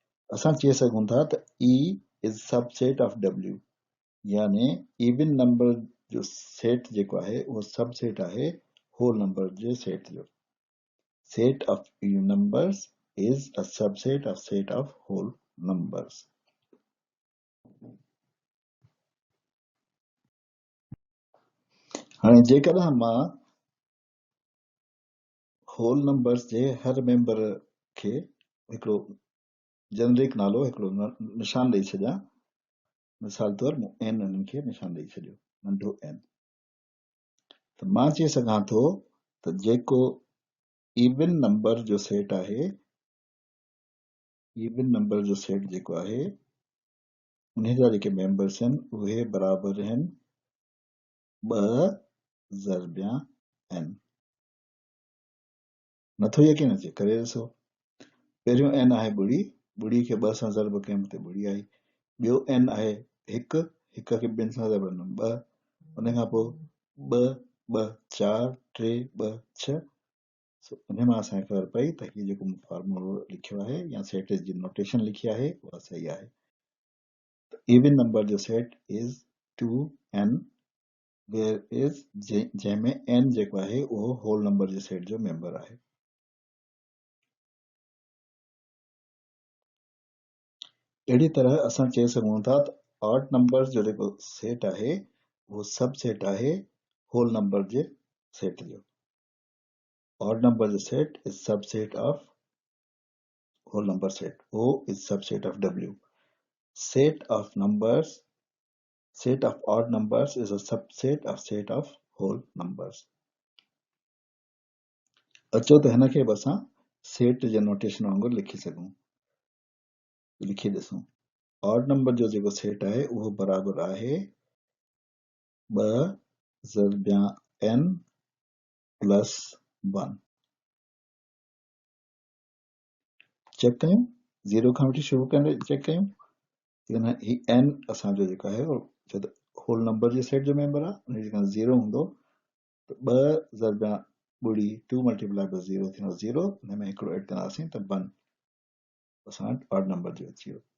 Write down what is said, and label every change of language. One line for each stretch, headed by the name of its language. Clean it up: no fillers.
Sindhi: असां चई सघूं था त
English: E is subset of W,
Sindhi: यानी इवन नंबर जो सेट जेको आहे उहो सबसेट आहे होल नंबर जे सेट जो।
English: Set of even numbers is a subset of set of whole numbers.
Sindhi: हाणे जेकॾहिं मां होल नंबर्स जे हर मेंबर खे हिकिड़ो जेनरिक नालो हिकिड़ो निशान ॾेई छॾियां, मिसाल तौर मूं n उन्हनि खे निशान ॾेई छॾियो, नंढो n, त मां चई सघां थो त जेको इवन नंबर जो सेट आहे, इवन नंबर जो सेट जेको आहे उन जा जेके मेंबर्स आहिनि उहे बराबरि आहिनि 2 ज़रबिया n। नथो यकीन अचे, करे ॾिसो। पहिरियों n आहे ॿुड़ी, ॿुड़ी खे 2 सां ज़रब कयमि त ॿुड़ी आई। ॿियो n आहे 1, 1 खे 2 सां ज़रब कंदुमि 2, उन खां पोइ 2, 2, 4, 3, 2, 6। उन मां असांखे ख़बर पई त हीउ जेको फॉर्मूलो लिखियो आहे या सेट जी नोटेशन लिखी आहे उहा सही आहे। इवन नंबर जो set
English: is 2n, where is
Sindhi: जंहिंमें n जेको आहे उहो होल नंबर जे सेट जो मेंबर आहे। अहिड़ी तरह असां चई सघूं था त ऑड नंबर जो जेको सेट आहे उहो सब सेट आहे होल नंबर जे सेट जो।
English: Odd number जो set is subset of whole number set. O is subset of W. Set of numbers, set of odd numbers is a subset of set of whole numbers.
Sindhi: अचो त हिन खे बि असां set जे notation वांगुरु लिखी सघूं, लिखी ॾिसूं। ऑड नंबर जो जेको सेट आहे उहो बराबरि आहे 2 ज़रबिया n प्लस 1। चेक कयूं, 0 खां वठी शुरू करे चेक कयूं। ही n असांजो जेको आहे होल नंबर जे सेट जो मेंबर आहे, उन जेका 0 हूंदो त 2 ज़रबिया ॿुड़ी 2 मल्टीप्लाई बाय 0 थींदो 0, हुन में हिकिड़ो एड कंदासीं त 1 असां वटि ऑड नंबर जो अची वियो।